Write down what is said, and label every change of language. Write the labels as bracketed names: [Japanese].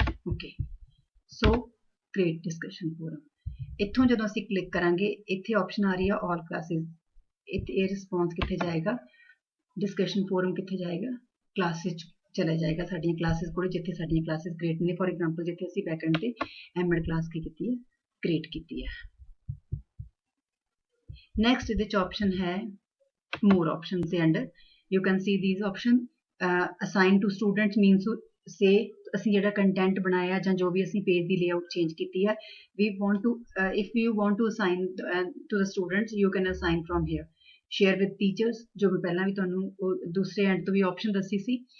[English] Okay, so create discussion forum. [Punjabi] ਇੱਥੋਂ ਜਦੋਂ ਅਸੀਂ ਕਲਿੱਕ ਕਰਾਂਗੇ, ਇੱਥੇ ਆਪਸ਼ਨ ਆ ਰਹੀ ਹੈ [English] all classes, [Punjabi] ਇਹ ਰਿਸਪੌਂਸ ਕਿੱਥੇ ਜਾਏਗਾ, ਡਿਸਕਸ਼ਨ ਫੋਰਮ ਕਿੱਥੇ ਜਾਏਗਾ, ਕਲਾਸਿਸ ਚ ਚਲਾ ਜਾਏਗਾ, ਸਾਡੀਆਂ ਕਲਾਸਿਸ ਕੋਲ ਜਿੱਥੇ ਸਾਡੀਆਂ ਕਲਾਸਿਸ ਕ੍ਰੀਏਟ ਨੇ। ਫॉर एग्जांपल ਜਿੱਥੇ ਅਸੀਂ ਬੈਕਐਂਡ ਤੇ ਐਮਐਡ ਕਲਾਸ ਕੀ ਕੀਤੀ ਹੈ, ਕ੍ਰੀਏਟ ਕੀਤੀ ਹੈ। ਨੈਕਸਟ ਇਹਦੇ ਚ ਆਪਸ਼ਨ ਹੈ [English] more options [Punjabi] ਦੇ under, [English] you can see these option, assign to students means to say [Punjabi] ਅਸੀਂ ਜਿਹੜਾ ਕੰਟੈਂਟ ਬਣਾਇਆ ਜਾਂ ਜੋ ਵੀ ਅਸੀਂ ਪੇਜ ਦੀ ਲੇਆਊਟ ਚੇਂਜ ਕੀਤੀ ਹੈ, [English] we want to if you want to assign to the students, you can assign from here. share with teachers, [Punjabi] ਜੋ ਮੈਂ ਪਹਿਲਾਂ ਵੀ ਤੁਹਾਨੂੰ ਦੂਸਰੇ ਐਂਡ ਤੋਂ ਵੀ ਆਪਸ਼ਨ ਦੱਸੀ ਸੀ।